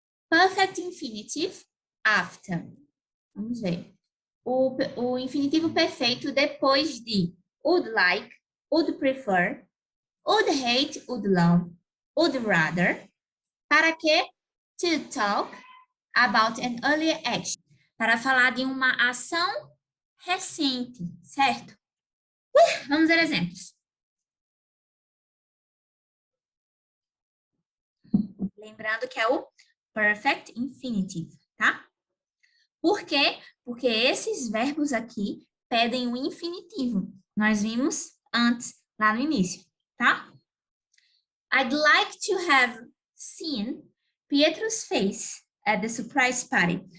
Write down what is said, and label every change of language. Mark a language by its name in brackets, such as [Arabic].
[English] Perfect infinitive after. [Portuguese] Vamos ver. O infinitivo perfeito depois de would like, would prefer, would hate, would love, would rather. Para quê? [English] To talk about an earlier action. [Portuguese] Para falar de uma ação recente, certo? Vamos ver exemplos. Lembrando que é o perfect infinitive, tá? Por quê? Porque esses verbos aqui pedem o infinitivo. Nós vimos antes, lá no início, tá? [English] I'd like to have seen Pietro's face at the surprise party.